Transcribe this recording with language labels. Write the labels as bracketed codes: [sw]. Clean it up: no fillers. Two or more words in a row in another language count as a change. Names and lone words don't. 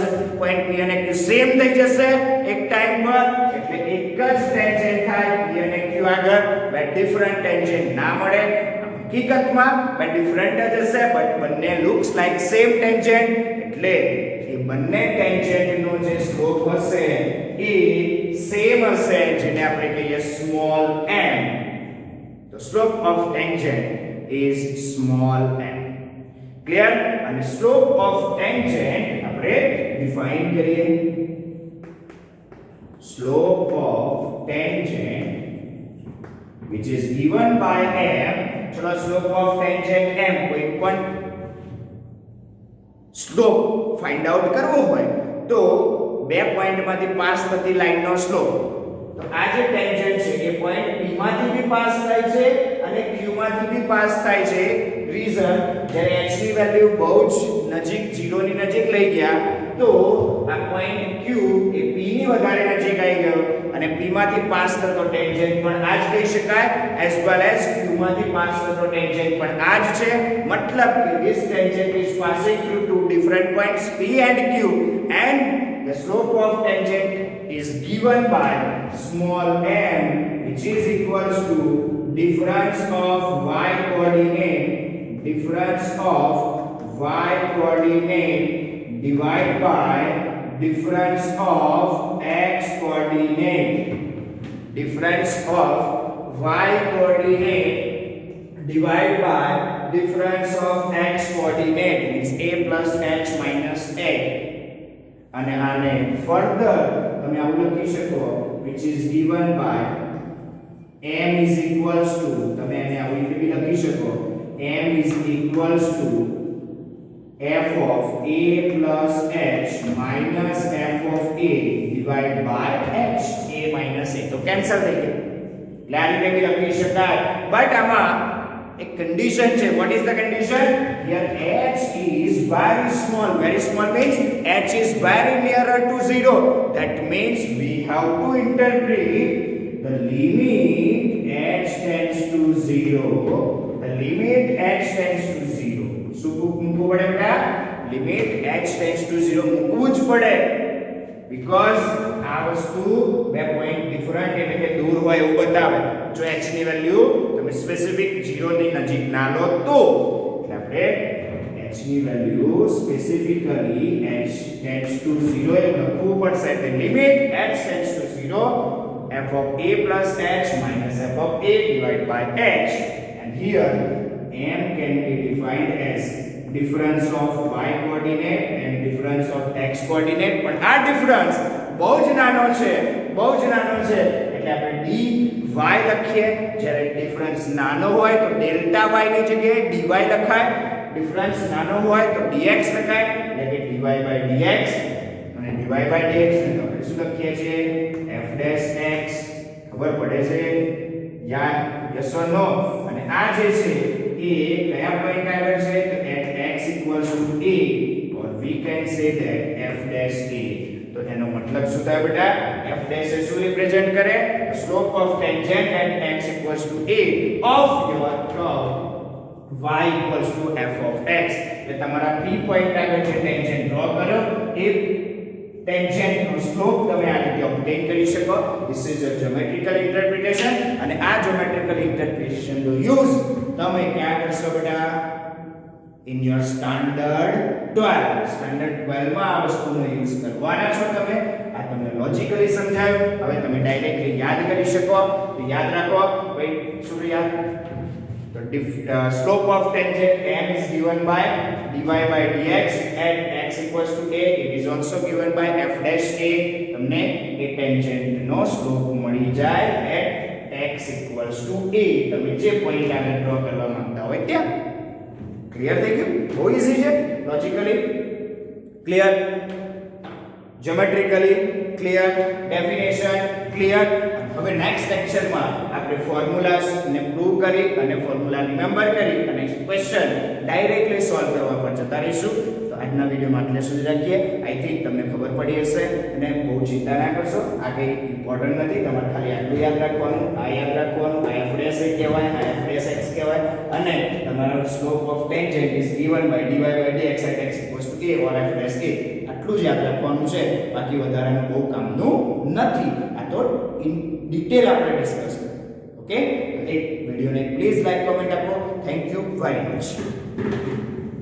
[gu] પોઈન્ટ P અને Q સેમ થઈ જશે એક ટાઈમ પર, એટલે એક જ ટેન્જન્ટ થાય P અને Q આગળ. [en] but different tangent [gu] ના મળે હકીકતમાં, [en] but different [gu] જ હશે, બટ બંને [en] looks like same tangent. [gu] એટલે એ બંને ટેન્જન્ટનો જે સ્લોપ હશે એ સેમ હશે, જેને આપણે કહીએ [en] small m. The slope of tangent is small m. [gu] Clear? અને [en] slope of tangent [gu] આપણે ડિફાઇન કરીએ. [en] Slope of tangent which is given by m. [gu] ચલો [en] slope of tangent m [gu] કોઈ પણ સ્લોપ [en] find out [gu] કરવો હોય તો બે પોઈન્ટમાંથી પાસ થતી લાઈનનો સ્લોપ. તો આ જે ટેન્જન્ટ છે એ પોઈન્ટ P માંથી બી પાસ થાય છે અને Q માંથી બી પાસ થાય છે. રીઝન, જ્યારે h ની વેલ્યુ બહુ જ નજીક 0 ની નજીક લઈ ગયા તો આ પોઈન્ટ Q એ P ની વધારે નજીક આવી ગયો અને P માંથી પાસ થતો ટેન્જન્ટ પણ આ જ કહી શકાય, [en] as well as [gu] Q માંથી પાસ થતો ટેન્જન્ટ પણ આ જ છે. મતલબ કે [en] this tangent is passing through two different points P and Q, and the slope of tangent is given by small m, which is equals to difference of y coordinate divided by difference of x coordinate. Difference of y coordinate divided by difference of x coordinate means a plus h minus a. [gu] અને આને ફર્ધર તમે આવું લખી શકો [en] which is given by m is equals to, [gu] તમે આને આવી રીતે બી લખી શકો [en] m is equals to f of a plus h minus f of a divided by h, a minus a. [gu] તો કેન્સલ થઈ ગયું એટલે આ રીતે બી લખી શકાય. બટ આમાં એક કન્ડિશન છે. [en] what is the condition? Here h is very small means h is very nearer to 0. That means we have to interpret the limit h tends to 0. The limit h tends to 0 [gu] શું મૂકવું પડે બેટા [en] limit h tends to 0 [gu] મૂકવું જ પડે બીકોઝ આ વસ્તુ બે પોઈન્ટ ડિફરન્ટ એટલે કે દૂર હોય એવું બતાવે જો h ની વેલ્યુ તમે સ્પેસિફિક 0 ની નજીક ના લો તો એટલે આપણે h ની વેલ્યુ [en] specifically h tends to 0 [gu] એ લખવું પડશે એટલે [en] limit h tends to 0 f of a plus h minus f of a divided by h and here m can be defined as difference of y coordinate and difference of x coordinate [gu] પણ આ ડિફરન્સ બહુ જ નાનો છે એટલે આપણે dy લખીએ જ્યારે ડિફરન્સ નાનો હોય તો ડેલ્ટા y ની જગ્યાએ dy લખાય ડિફરન્સ નાનો હોય તો dx લખાય એટલે કે [en] dy by dx [gu] અને [en] dy by dx [gu] ને આપણે શું લખીએ છીએ [en] f dash x [gu] ખબર પડે છે [en] yes or no [gu] અને આ જે છે એ કયા પોઈન્ટ આગળ છે તો [en] at x equals to a or we can say that f dash a [gu] તો એનો મતલબ શું થાય બેટા [en] f dash [gu] એ શું રિપ્રેઝન્ટ કરે [en] slope of tangent at x equals to a of your curve y equals to f of x [gu] એટલે તમારા p પોઈન્ટ આગળ જે ટેન્જન્ટ ડ્રો કરો એ ટેન્જન્ટ નો સ્લોપ તમે આ રીતે ઓબ્ટેન કરી શકો [en] this is a geometrical interpretation [gu] અને આ [en] geometrical interpretation [gu] નો યુઝ તમે ક્યાં કરશો બેટા [en] in your standard [gu] 12 માં આ વસ્તુનો યુઝ કરવાના છો તમે આ તમને લોજિકલી સમજાયું હવે તમે ડાયરેક્ટલી યાદ કરી શકો તો યાદ રાખો ભાઈ શું યાદ તો [en] slope of tangent m is given by dy by dx at x equals to a it is also given by f dash [gu] a તમને એ ટેન્જન્ટ નો સ્લોપ મળી જાય [en] at x equals to a [gu] તમે જે પોઈન્ટ આગળ ડ્રો કરવા માંગતા હોય ત્યાં ક્લિયર થઈ ગયું બહુ ઈઝી છે [en] logically clear geometrically clear definition clear [gu] હવે નેક્સ્ટ લેક્ચરમાં આપણે ફોર્મ્યુલાસ ને પ્રૂવ કરી અને [en] formula remember [gu] કરી અને [en] question directly solve [gu] કરવા પર જતા રહીશું તો આજના વિડિયોમાં આટલે સુધી રાખીએ આઈ થિંક તમને ખબર પડી હશે અને બહુ ચિંતા ના કરશો આ કંઈ ઇમ્પોર્ટન્ટ નથી તમારે ખાલી આટલું યાદ રાખવાનું આ યાદ રાખવાનું આ [en] f dash a [gu] કહેવાય આ [en] f dash x [gu] કહેવાય અને તમારો [en] slope of tangent is given by dy by dx at x equals to a or f dash a [gu] આટલું જ યાદ રાખવાનું છે બાકી વધારાનું બહુ કામનું નથી આ તો [en] in detail [gu] આપણે ડિસ્કસ કરીએ ઓકે એક વિડિયોને [en] please like comment [gu] આપો [en] thank you very much